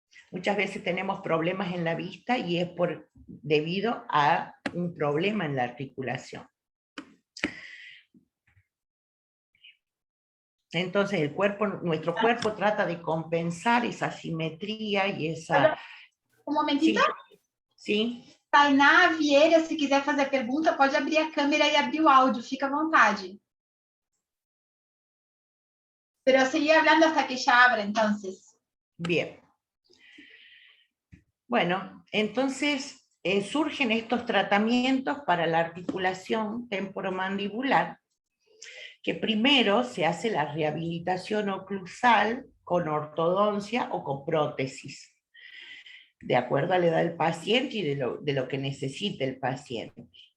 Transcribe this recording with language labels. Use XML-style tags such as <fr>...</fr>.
<es>Muchas veces tenemos problemas en la vista y es debido a un problema en la articulación. Entonces nuestro cuerpo trata de compensar esa simetría y esa... Un momentito.</es> <pt>Sim. Tainá Vieira, se quiser fazer a pergunta, pode abrir a câmera e abrir o áudio, fica à vontade.</pt> <es>Pero seguir hablando hasta que ella abra, entonces. Bien. Bueno, entonces surgen estos tratamientos para la articulación temporomandibular, que primero se hace la rehabilitación oclusal con ortodoncia o con prótesis, de acuerdo a la edad del paciente y de lo que necesite el paciente.</es>